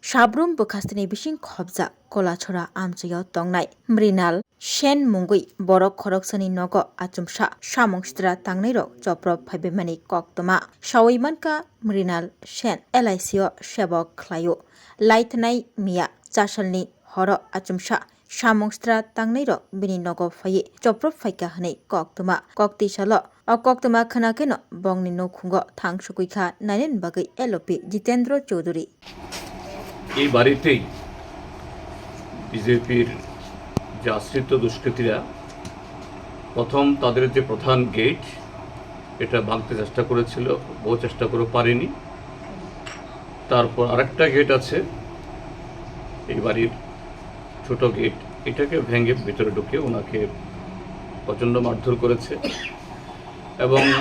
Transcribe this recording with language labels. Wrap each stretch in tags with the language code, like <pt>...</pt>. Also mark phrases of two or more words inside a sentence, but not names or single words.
<trp>Sabrum bokastini bising khobja kolachora amchayaw tongnai Mrinal Shen mungui borok khoroksani nogo achumsa samongstra tangnai joprop phaibemani koktoma sawimanka Mrinal Shen LICO sebok khlaio laitnai mia chasalni horo achumsa samongstra tangnai bini nogo phai joprop phaika hanai koktoma kokti salo koktoma khana keno bongni no khungo thangsukuikha nainen bagai LOP Jitendra Choudhury</trp> <bn>এই বাড়িতেই বিজেপির যে আশ্রিত দুষ্কৃতীরা প্রথম তাদের যে প্রধান গেট এটা ভাঙতে চেষ্টা করেছিল, বহু চেষ্টা করে পারেনি। তারপর আরেকটা গেট আছে এই বাড়ির ছোট গেট, এটাকে ভেঙে ভিতরে ঢুকে ওনাকে প্রচণ্ড মারধর করেছে এবং</bn>